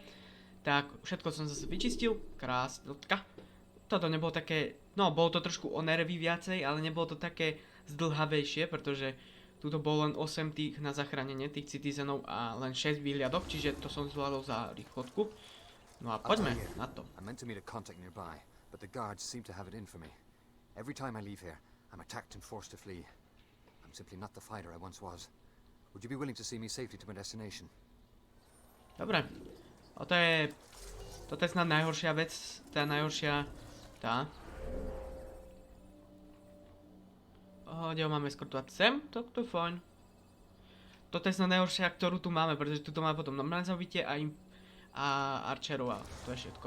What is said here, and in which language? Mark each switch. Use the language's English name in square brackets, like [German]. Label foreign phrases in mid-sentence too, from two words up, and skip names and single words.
[Slovak] Tak všetko som zase vyčistil, krásnotka. Toto nebolo také, no bolo to trošku o nervy viacej, ale nebolo to také zdĺhavejšie, pretože tuto bolo len 8 tých na zachránenie tých citizenov a len 6 výhľadok, čiže to som zvládol za rýchlotku. No a poďme na to. [English] I meant to meet a contact nearby, but the guards seem to have it in for me. Every time I leave here, I'm attacked and forced to flee. I'm simply not the fighter I once was. Would you be willing to see me safely to my destination? [Slovak] Dobre. Toto je snad najhoršia vec, tá najhoršia, tá. Kde ho máme skortovať sem? To je fajn. Toto je snad najhoršia, ktorú tu máme, pretože tu máme potom normálne zabitie a archerov a to je všetko.